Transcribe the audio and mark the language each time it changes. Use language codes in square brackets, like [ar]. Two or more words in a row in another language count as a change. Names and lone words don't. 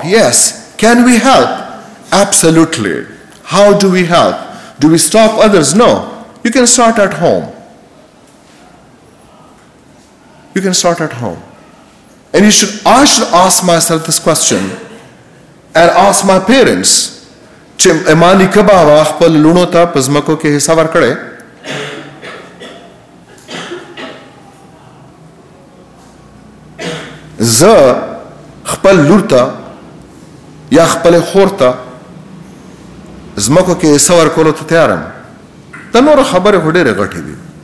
[en] Yes. Can we help? Absolutely. How do we help? Do we stop others? No. You can start at home. You can start at home. And I should ask myself this question and ask my parents. [ps] چې امانی کبا خپل لونو ته پزمکو کې حصہ ورکړي ز خپل لور ته یا خپل خور ته زمکو کې حصہ ورکولو ته تیارم دا نور خبره خو ډېرې غټې دي